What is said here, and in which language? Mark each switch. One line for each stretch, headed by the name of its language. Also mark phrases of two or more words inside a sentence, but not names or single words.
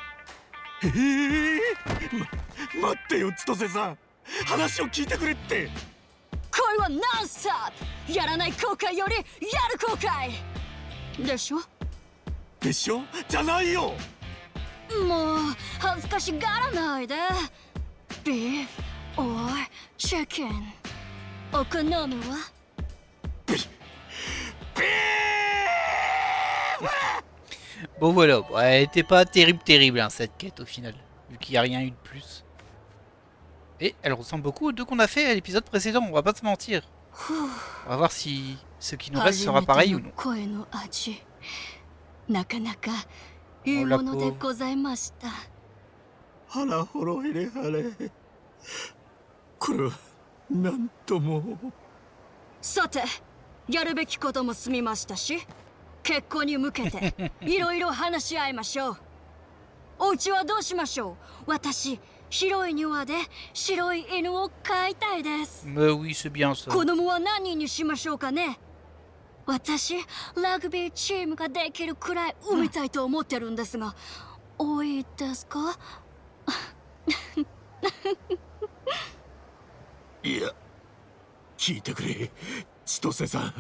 Japanese: 待ってよ千歳さん、話を聞いてくれって。恋はノンストップ。やらない後悔よりやる後悔でしょ。でしょじゃないよ。もう恥ずかしがらないで。
English: beef or chicken.
Japanese: お好みは？
French: Bon voilà, bon, elle était pas terrible hein, cette quête au final, vu qu'il n'y a rien eu de plus. Et elle ressemble beaucoup aux deux qu'on a fait à l'épisode précédent, on va pas se mentir. On va voir si Ce qui nous reste sera pareil ou non.
Japanese: 声の味なかなかいいものでございました。腹ほろ入れはれ。これはなんとも。さて、やるべきことも済みましたし、結婚に向けていろいろ話し合いましょう。お家はどうしましょう。私、広い庭で白い犬を飼いたいです。
French: Mais oui, c'est bien ça.
Japanese: 子供は何人にしましょうかね。私、ラグビーチームができるくらい産みたいと思ってるんですが、多いですか？いや、聞いてくれ、千歳さん。